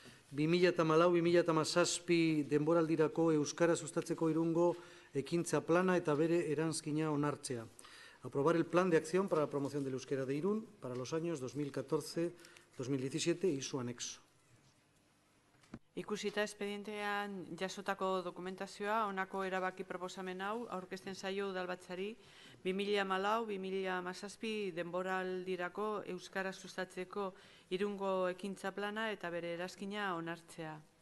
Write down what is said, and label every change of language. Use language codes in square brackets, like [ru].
[eu] 2014-2017 denboraldirako euskara sustatzeko Irungo ekintza plana eta bere eranskina onartzea. [es] Aprobar el plan de acción para la promoción del euskera de Irún para los años 2014-2017 y su anexo. [eu] Ikusita espedientean jasotako dokumentazioa, honako erabaki proposamen hau, aurkezten zaio udalbatzari 2014-2017 denboraldirako euskara sustatzeko Irungo ekintza plana eta bere eranskina onartzea.